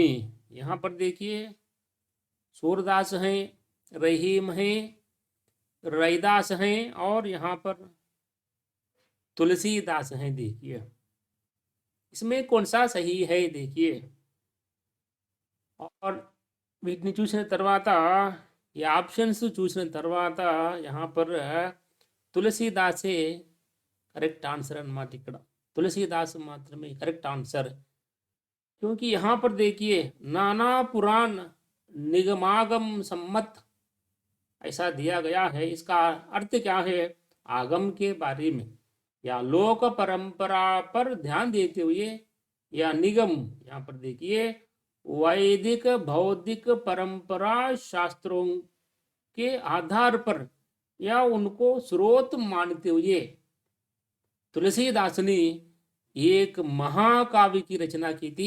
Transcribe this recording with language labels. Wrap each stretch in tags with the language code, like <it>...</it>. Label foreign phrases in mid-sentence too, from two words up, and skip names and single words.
<hi>यहाँ पर देखिए सूरदास हैं, रहीम हैं, रैदास हैं और यहाँ पर तुलसीदास हैं। देखिए इसमें कौन सा सही है देखिए।</hi> <te>और వీటిని చూసిన తర్వాత ఈ ఆప్షన్స్ చూసిన తర్వాత</te> <hi>यहाँ पर तुलसीदासे</hi> <en>correct answer</en> <te>అన్నమాట। ఇక్కడ तुलसीदास మాత్రమే</te> <en>correct answer,</en> <hi>क्योंकि यहाँ पर देखिए नाना पुराण निगमागम सम्मत ऐसा दिया गया है। इसका अर्थ क्या है? आगम के बारे में या लोक परंपरा पर ध्यान देते हुए, या निगम यहाँ पर देखिए वैदिक बौद्धिक परंपरा शास्त्रों के आधार पर या उनको स्रोत मानते हुए तुलसीदास ने एक महाकाव्य की रचना की थी।</hi>